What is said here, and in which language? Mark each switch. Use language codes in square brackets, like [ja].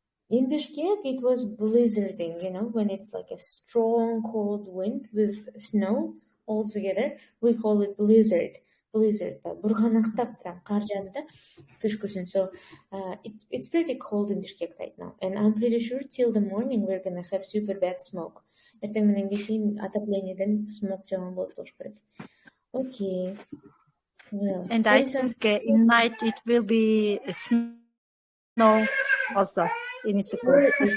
[en] In Bishkek, it was blizzarding, when it's like a strong cold wind with snow all together. We call it blizzard. [ky] Бурганактап прям кар жаады да түшкүсүн. [en] So it's pretty cold in Bishkek right now, and I'm pretty sure till the morning we're gonna have super bad smoke. [ky] Эртең менен кийин отоплениеден smoke жаман болуп болуш керек. [en] Okay. Well, and I think in night it will be snow also in Issaquul.